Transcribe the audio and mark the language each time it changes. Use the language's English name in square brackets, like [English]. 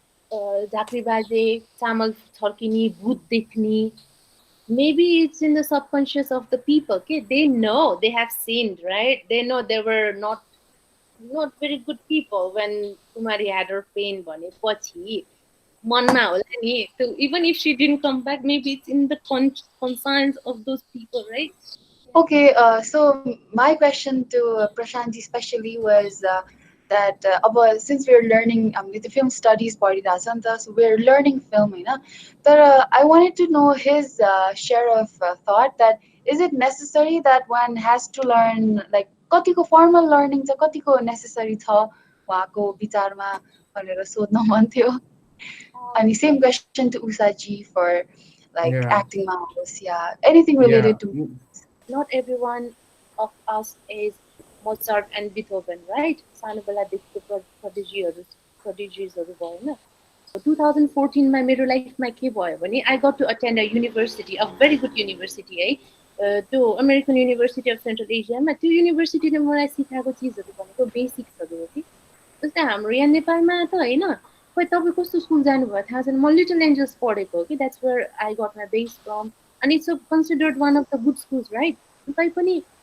[Nepali] झाँक्री बाजे चामल छर्किने भूत देख्ने [English] maybe it's in the subconscious of the people okay they know they have sinned right they know they were not very good people when Kumari had her pain [Nepali] भनेपछि मनमा होला नि [English] even if she didn't come back maybe it's in the conscience of those people right okay so my question to Prashant especially was that since we're learning with the film studies so we're learning film but I wanted to know his share of thought that is it necessary that one has to learn like [Nepali] कतिको formal learning चाहिँ कतिको necessary छ उहाँको विचारमा भनेर सोध्न मन थियो अनि [English] same question to Usha ji for like acting hours anything related to not everyone of us is Mozart and Beethoven, right? [Nepali] Sanubala Dixit prodigies भयो हैन 2014 मा मेरो लाइफमा के भयो भने [English] I got to attend a university, a very good university [Nepali] है त्यो अमेरिकन युनिभर्सिटी अफ सेन्ट्रल एसियामा त्यो युनिभर्सिटीले मलाई सिकाएको चिजहरू भनेको बेसिक्सहरू हो कि जस्तै हाम्रो यहाँ नेपालमा त हैन खोइ तपाईँ कस्तो स्कुल जानुभयो थाहा छैन म लिटल एन्जल्स पढेको हो कि [English] that's where I got my base from and it's considered one of the good schools right [Nepali] तै पनि